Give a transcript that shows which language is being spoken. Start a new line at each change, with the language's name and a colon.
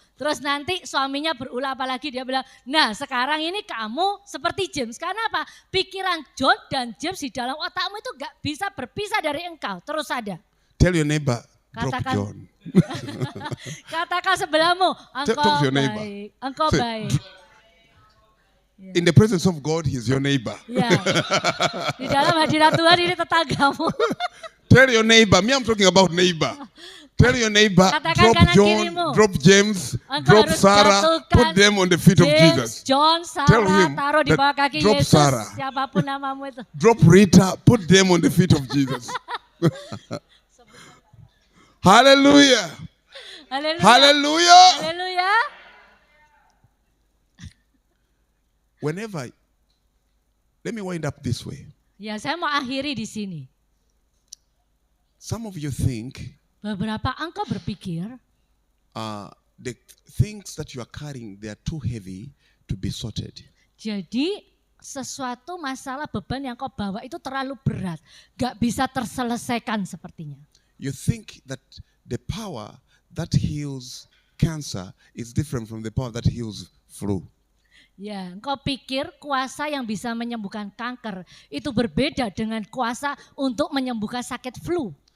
Indonesian: Terus nanti suaminya berulah apalagi dia bilang, nah sekarang ini kamu seperti James. Karena apa? Pikiran John dan James di dalam otakmu itu gak bisa berpisah dari engkau, terus ada.
English: Tell your neighbor, drop
Indonesian: Katakan,
English: John.
Indonesian: Katakan sebelahmu,
English: Talk to your neighbor.
Indonesian: baik, engkau
English: Say,
Indonesian: baik.
English: In the presence of God, he's your neighbor.
Indonesian: Ya. Di dalam hadirat Tuhan ini tetanggamu.
English: Tell your neighbor, me I'm talking about neighbor. Tell your neighbor,
Indonesian: Katakan
English: drop
Indonesian: kanan
English: John,
Indonesian: kirimu.
English: drop James,
Indonesian: Engkau
English: drop
Indonesian: harus
English: Sarah,
Indonesian: jatuhkan
English: put them on the feet of
Indonesian: James,
English: Jesus.
Indonesian: John,
English: Tell
Indonesian: Sarah,
English: him
Indonesian: taruh di
English: that
Indonesian: bawah kaki
English: drop
Indonesian: Yesus,
English: Sarah.
Indonesian: siapapun namamu itu.
English: Drop Rita, put them on the feet of Jesus. Hallelujah.
Indonesian: Haleluya.
English: Hallelujah.
Indonesian: Haleluya.
English: Whenever, let me wind up this way.
Indonesian: Ya, saya mau akhiri di sini.
English: Some of you think
Indonesian: Beberapa engkau berpikir
English: the things that you are carrying, they are too heavy to be sorted.
Indonesian: jadi sesuatu masalah beban yang kau bawa itu terlalu berat, gak bisa terselesaikan sepertinya.
English: You think that the power that heals cancer is different from the power that heals flu.
Indonesian: Ya, engkau pikir kuasa yang bisa menyembuhkan kanker itu berbeda dengan kuasa untuk menyembuhkan sakit flu.